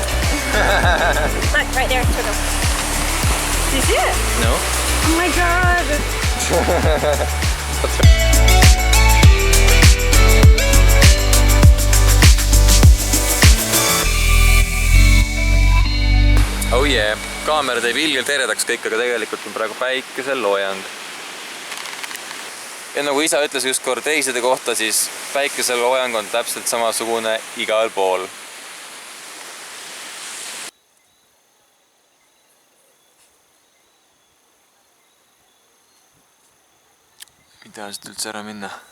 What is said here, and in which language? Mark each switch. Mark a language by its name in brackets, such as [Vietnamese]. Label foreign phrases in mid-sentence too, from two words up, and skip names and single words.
[English] Look, right there, turtle. Do you see it? No? Oh my god! Oh yeah, [Estonian] kaamera teeb ilgelt eredaks kõik, aga tegelikult on praegu päikeseloojang. Ja nagu isa ütles just kord reiside kohta, siis päikeseloojang on täpselt samasugune igal pool. Mida siit üldse ära minna?